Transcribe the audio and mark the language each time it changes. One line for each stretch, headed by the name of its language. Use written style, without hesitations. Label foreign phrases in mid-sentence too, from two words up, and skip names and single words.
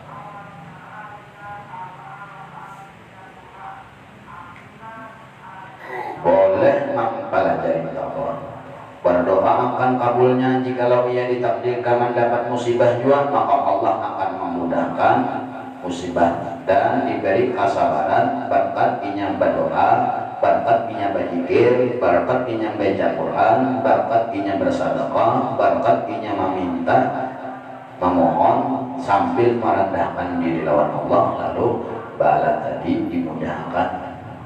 Indonesian: Boleh mempelajari tauhid.
Banjar: Berdoa akan kabulnya jikalau ia ditakdirkan mendapat musibah juga, maka Allah akan memudahkan musibah dan diberi kesabaran berkat inya berdoa, berkat inya berzikir, berkat inya baca Quran, berkat inya bersedekah, berkat inya meminta, memohon sambil merendahkan diri lawan Allah, lalu bala tadi dimudahkan.